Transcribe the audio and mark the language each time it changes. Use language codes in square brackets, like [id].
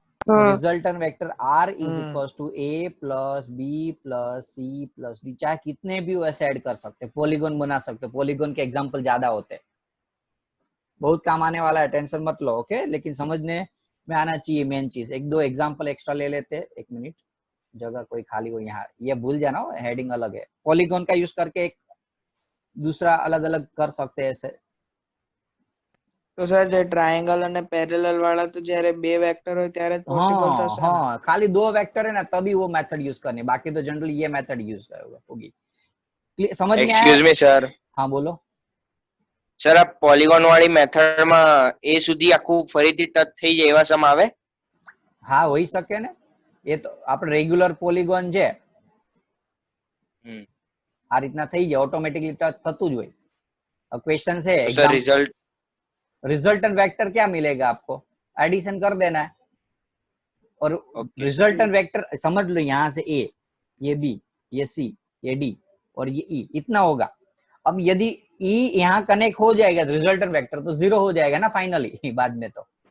[hi] रिजल्टन vector R is equal to A plus B plus C plus D, चाहे कितने भी वैसे ऐड कर सकते, पॉलीगॉन बना सकते, पॉलीगॉन के एग्जांपल ज्यादा होते, बहुत काम आने वाला है, टेंशन मत लो। ओके, लेकिन समझने में आना चाहिए मेन चीज। एक दो एग्जांपल एक्स्ट्रा ले लेते हैं, एक मिनट, जगह कोई खाली हो यहाँ, ये भूल जाना हो, हेडिंग अलग है। पॉलीगॉन का यूज करके एक दूसरा अलग अलग कर सकते हैं ऐसे। [gu] તો સર જે ટ્રાયેંગલ અને પેરેલલ વાળા તો જ્યારે બે વેક્ટર હોય ત્યારે જ પોસિબલ [hi] हाँ [gu] થશે ને? [hi] हाँ, खाली दो वेक्टर है ना तभी वो मेथड यूज करनी, बाकी तो जनरली ये मेथड यूज होगी। समझ में आया? [en] excuse me sir, [hi] हाँ बोलो। [gu] સર આ પોલીગોન વાળી મેથડમાં એ સુધી આખું ફરીથી ટચ થઈ જાય એવા સમ આવે? હા હોઈ શકે ને, એ તો આપણે રેગ્યુલર પોલીગોન છે આ રીતના થઈ જાય, ઓટોમેટિકલી ટચ થતું જ હોય। [hi] अब क्वेश्चन है [gu] તો સર રિઝલ્ટ [hi] रिजल्टेंट वेक्टर क्या मिलेगा आपको, एडिशन कर देना है। और [en] Okay, [hi] रिजल्टेंट वेक्टर समझ लो, यहाँ से ए, ये बी, ये सी, ये डी और ये ई, इतना होगा। अब यदि ई यहाँ कनेक्ट हो जाएगा रिजल्टेंट वेक्टर तो 0 हो जाएगा ना फाइनली बाद में। तो